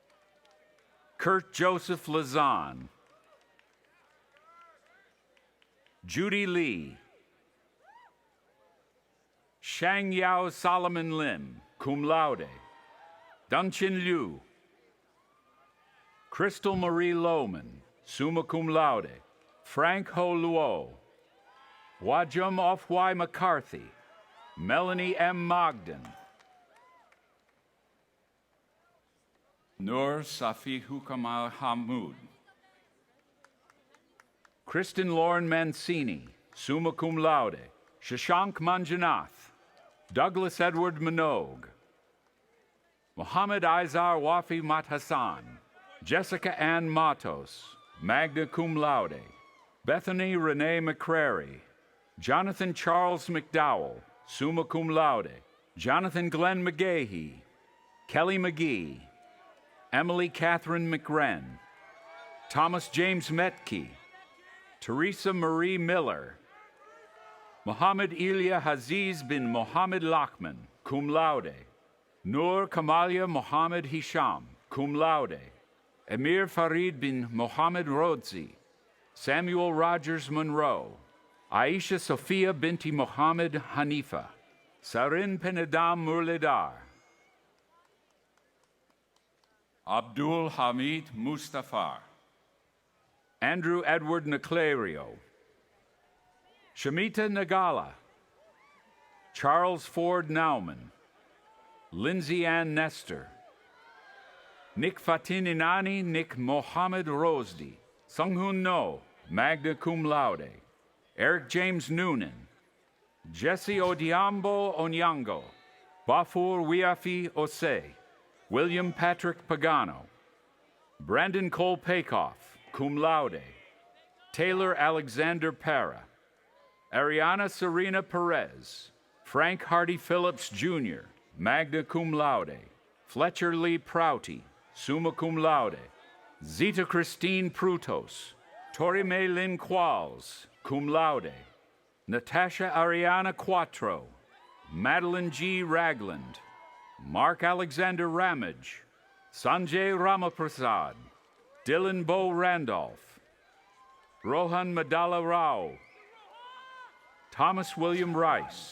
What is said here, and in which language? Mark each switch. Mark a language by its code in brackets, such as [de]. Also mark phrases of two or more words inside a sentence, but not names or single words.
[en] Kurt Joseph Lazan, Judy Lee. Shang Yao Solomon Lim, [la] cum laude. [en] Dunchin Liu. Crystal Marie Lohman, [la] summa cum laude. [en] Frank Ho Luo. Wajum Ofwai McCarthy. Melanie M. Mogden. Nur Safi Hukamal Hamoud. Kristen Lauren Mancini, [la] summa cum laude. [en] Shashank Manjanath. Douglas Edward Minogue. Mohammed Izar Wafi Mathassan. Jessica Ann Matos, [la] magna cum laude. [en] Bethany Renee McCrary. Jonathan Charles McDowell, [la] summa cum laude. [en] Jonathan Glenn McGahee. Kelly McGee. Emily Catherine McWren. Thomas James Metke. Teresa Marie Miller. Mohammed Ilya Haziz bin Mohammed Lachman, [la] cum laude. [en] Nur Kamalia Mohammed Hisham, [la] cum laude. [en] Emir Farid bin Mohammed Rodzi. Samuel Rogers Monroe. Aisha Sophia binti Mohammed Hanifa. Sarin Penedam Murledar. Abdul Hamid Mustafa. Andrew Edward Naclario. Shamita Nagala. Charles Ford Nauman. Lindsay Ann Nestor. Nick Fatininani Nick Mohammed Rosdi. Sunghun No, [la] magna cum laude. [en] Eric James Noonan. Jesse Odiambo Onyango. Bafur Wiafi Ose. William Patrick Pagano. Brandon Cole Pakoff, [la] cum laude. [en] Taylor Alexander Para. Ariana Serena Perez. Frank Hardy Phillips Jr., [la] magna cum laude. [en] Fletcher Lee Prouty, [la] summa cum laude. [en] Zita Christine Prutos. Tori May Lynn Qualls, [la] cum laude. [en] Natasha Ariana Quattro. Madeline G. Ragland. Mark Alexander Ramage. Sanjay Ramaprasad. Dylan Bo Randolph. Rohan Madala Rao. Thomas William Rice.